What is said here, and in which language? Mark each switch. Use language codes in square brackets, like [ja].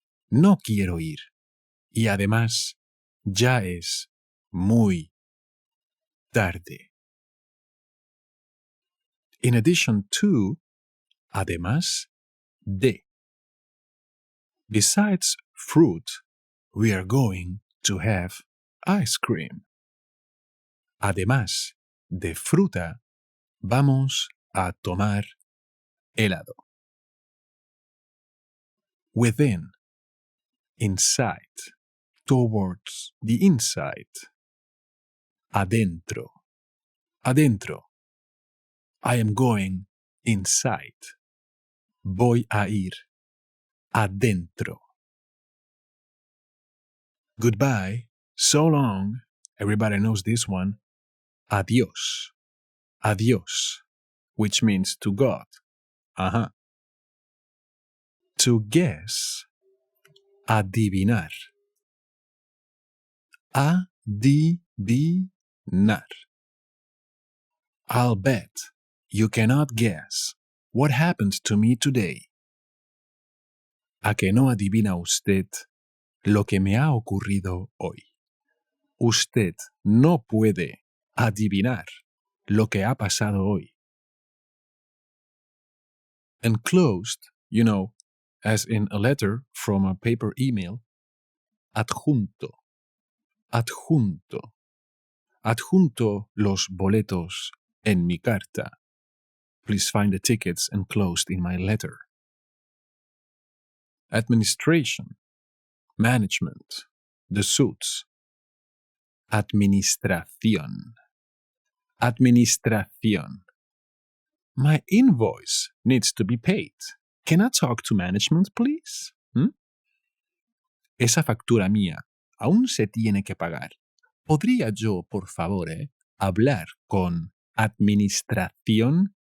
[es] No quiero ir. Y además, ya es muy tarde. [en] In addition to, además de. Besides fruit, we are going to have ice cream. [es] Además de fruta, vamos a tomar helado. [en] Within, inside, towards the inside. Adentro, adentro. I am going inside. [es] Voy a ir adentro. [en] Goodbye, so long. Everybody knows this one. Adiós, adiós, which means to God. Ajá. To guess, adivinar. Adivinar. I'll bet you cannot guess what happened to me today. [es] ¿A que no adivina usted lo que me ha ocurrido hoy? Usted no puede adivinar lo que ha pasado hoy. [en] Enclosed, you know, as in a letter from a paper email. [es] Adjunto. Adjunto. Adjunto los boletos en mi carta. [en] Please find the tickets enclosed in my letter. Administration. Management. The suits. [es] Administración. Administración. [en] My invoice needs to be paid. Can I talk to management, please? [es] Esa factura mía aún se tiene que pagar. ¿Podría yo, por favor, hablar con administración?